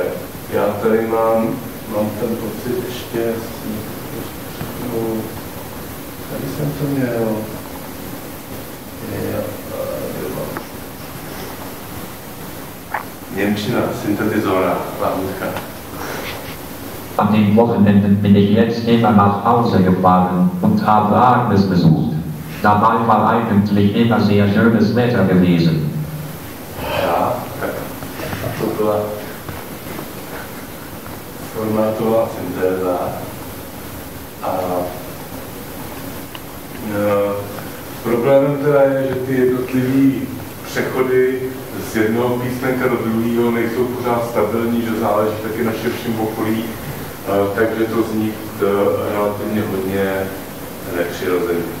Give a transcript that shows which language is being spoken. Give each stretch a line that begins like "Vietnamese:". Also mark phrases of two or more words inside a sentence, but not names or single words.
Czech: Já tady mám ten pocit ještě, tady jsem to měl. Němčina, Synthesizora, lahůdka.
German: An den Wochenenden bin ich jetzt immer nach Hause gefahren und habe Agnes besucht. Dabei war eigentlich immer sehr schönes Wetter gewesen.
Czech: Ja, tak to byla formátová syntéza. A problémem teda je, že ty jednotlivý přechody z jednoho písmenka do druhého nejsou pořád stabilní, že záleží taky na širším okolí, takže to zní relativně hodně nepřirozeně.